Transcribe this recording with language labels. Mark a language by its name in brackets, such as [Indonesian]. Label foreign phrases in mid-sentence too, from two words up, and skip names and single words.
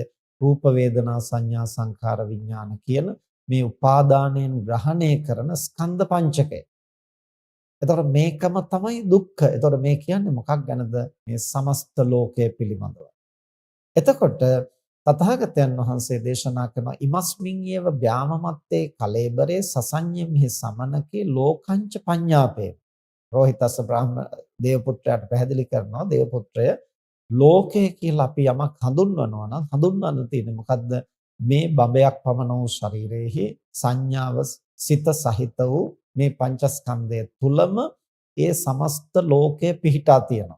[Sinhala] රූප වේදනා සංඥා සංඛාර විඥාන කියන මේ උපාදානයෙන් ග්‍රහණය කරන ස්කන්ධ පංචකය. එතකොට මේකම තමයි දුක්ඛ. එතකොට මේ කියන්නේ මොකක් ගැනද? මේ සමස්ත ලෝකය පිළිබඳව. එතකොට තථාගතයන් වහන්සේ දේශනා කරන [Pali] ඉමස්මින් යේව ව්‍යාමමත්තේ කලේබරේ සසඤ්ඤෙම්හි සමනකේ ලෝකංච පඤ්ඤාපේ. [Sinhala] රෝහිතස්ස බ්‍රාහ්මණ දේවපුත්‍රයාට පැහැදිලි කරනවා දේවපුත්‍රය ලෝකය කියලා අපි යමක් හඳුන්වනවා නම් හඳුන්වන්න තියෙන්නේ මොකද්ද? මේ බඹයක් පමණ වූ ශරීරයේහි සංඥාව සිත සහිත වූ මේ පංචස්කන්ධය තුලම ඒ සමස්ත ලෝකය පිහිටා තියෙනවා.